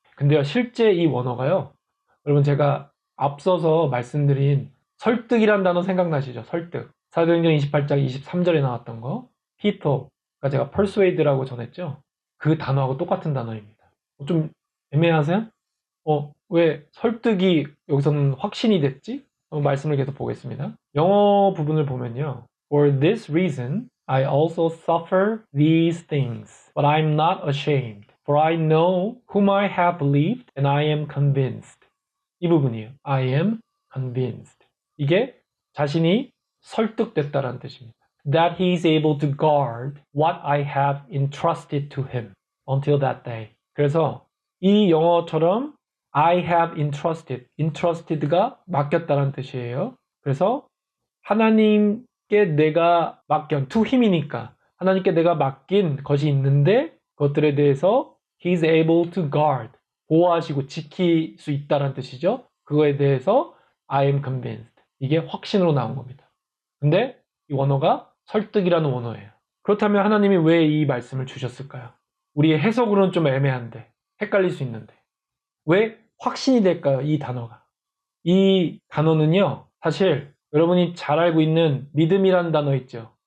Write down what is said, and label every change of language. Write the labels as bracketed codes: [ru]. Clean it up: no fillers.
[ko] 근데요, 실제 이 원어가요. 여러분 제가 앞서서 말씀드린 설득이란 단어 생각나시죠? 설득. 사도행전 28장 23절에 나왔던 거. 피터가 제가 persuade라고 전했죠? 그 단어하고 똑같은 단어입니다. 좀 애매하세요? 왜 설득이 여기서는 확신이 됐지? 말씀을 계속 보겠습니다. 영어 부분을 보면요. [en] For this reason, I also suffer these things, but I'm not ashamed. For I know whom I have believed, and I am convinced. [ko] 이 부분이에요. [en] I am convinced. [ko] 이게 자신이 설득됐다라는 뜻입니다. [en] That he is able to guard what I have entrusted to him until that day. [ko] 그래서 이 영어처럼 [en] I have entrusted, entrusted [ko] 가 맡겼다는 뜻이에요. 그래서 하나님께 내가 맡긴, [en] to him [ko] 이니까 하나님께 내가 맡긴 것이 있는데 그것들에 대해서 [en] he is able to guard, [ko] 보호하시고 지킬 수 있다는 뜻이죠. 그거에 대해서 [en] I am convinced. [ko] 이게 확신으로 나온 겁니다. 근데 이 원어가 설득이라는 원어예요. 그렇다면 하나님이 왜 이 말씀을 주셨을까요? 우리의 해석으로는 좀 애매한데, 헷갈릴 수 있는데. 왜 확신이 될까요? 이 단어가. 이 단어는요, 사실 여러분이 잘 알고 있는 믿음이라는 단어 있죠.